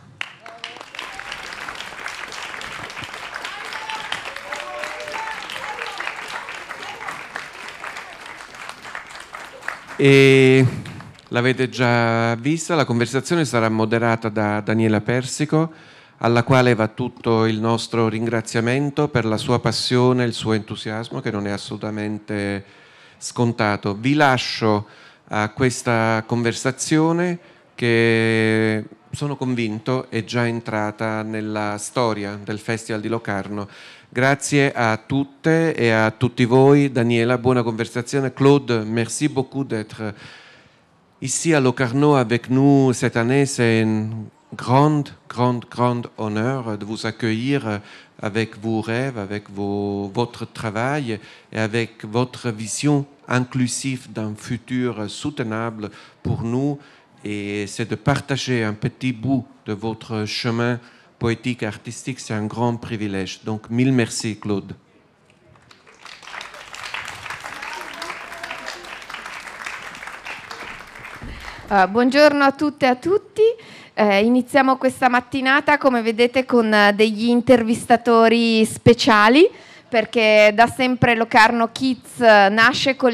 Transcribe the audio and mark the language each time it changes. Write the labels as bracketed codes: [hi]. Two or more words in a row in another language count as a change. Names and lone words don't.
[it] E l'avete già vista, la conversazione sarà moderata da Daniela Persico, alla quale va tutto il nostro ringraziamento per la sua passione e il suo entusiasmo, che non è assolutamente scontato. Vi lascio a questa conversazione che, sono convinto, è già entrata nella storia del Festival di Locarno. Grazie a tutte [fr] et à [it] tutti voi. Daniela, buona conversation. [fr] Claude, merci beaucoup d'être ici à Locarno avec nous cette année. C'est un grand honneur de vous accueillir avec vos rêves, avec votre travail et avec votre vision inclusive d'un futur soutenable pour nous. Et c'est de partager un petit bout de votre chemin poétique et artistique, c'est un grand privilège. Donc, mille merci, Claude. [it] Buongiorno a tutte e a tutti. Iniziamo questa mattinata, come vedete, con degli intervistatori speciali, perché da sempre Locarno Kids nasce con